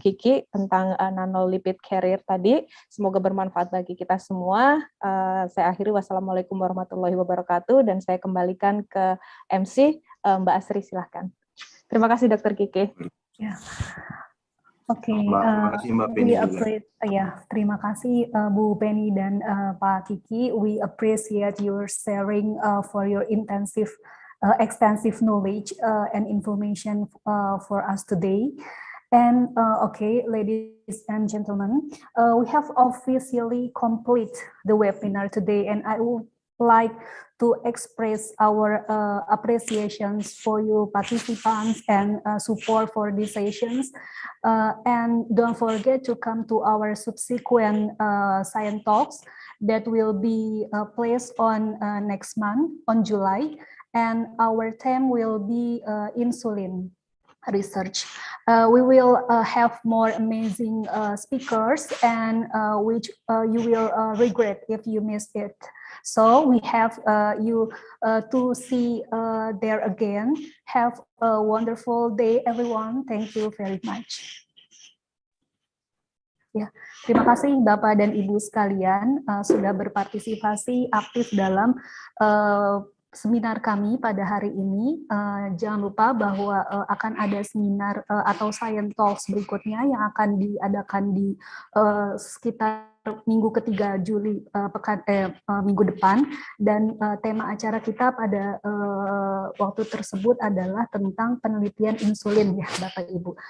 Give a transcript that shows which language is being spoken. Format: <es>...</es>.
<id>Kiki tentang nanolipid carrier tadi. Semoga bermanfaat bagi kita semua. Saya akhiri, wassalamualaikum warahmatullahi wabarakatuh, dan saya kembalikan ke MC Mbak Asri, silahkan. Terima kasih Dr. Kiki. Ya. Oke, Terima kasih Mbak Penny juga. Terima kasih Bu Penny dan Pak Kiki.</id> <en>We appreciate your sharing for your extensive knowledge and information for us today. And okay, ladies and gentlemen, we have officially completed the webinar today, and I would like to express our appreciations for you participants and support for these sessions. And don't forget to come to our subsequent science talks that will be placed on next month, on July. And our theme will be insulin research. We will have more amazing speakers, and which you will regret if you miss it. So we have you to see there again. Have a wonderful day, everyone. Thank you very much.</en> <id>Ya, terima kasih Bapak dan Ibu sekalian sudah berpartisipasi aktif dalam seminar kami pada hari ini. Jangan lupa bahwa akan ada seminar atau science talks berikutnya yang akan diadakan di sekitar minggu ketiga Juli minggu depan, dan tema acara kita pada waktu tersebut adalah tentang penelitian insulin ya Bapak Ibu.</id>